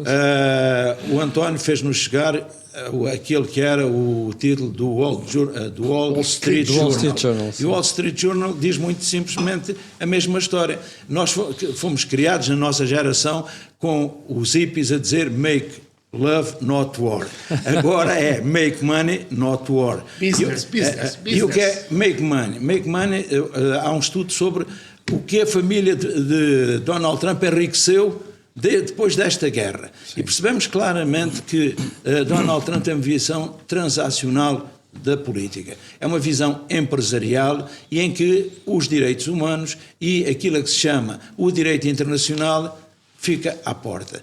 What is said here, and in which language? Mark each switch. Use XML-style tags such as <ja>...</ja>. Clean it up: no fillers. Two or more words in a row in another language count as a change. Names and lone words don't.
<pt>O António fez-nos chegar aquele que era o título do Wall Street Journal. E o Wall Street Journal diz muito simplesmente a mesma história. Nós fomos criados na nossa geração com os hippies a dizer</pt> <en>make love, not war.</en> <pt>Agora é</pt> <en>make money, not war.</en> <pt>Business. E o que é</pt> <en>make money? Make money,</en> <pt>há um estudo sobre o que a família de Donald Trump enriqueceu depois desta guerra. Sim. E percebemos claramente que Donald Trump tem uma visão transacional da política. É uma visão empresarial e em que os direitos humanos e aquilo que se chama o direito internacional fica à porta.</pt>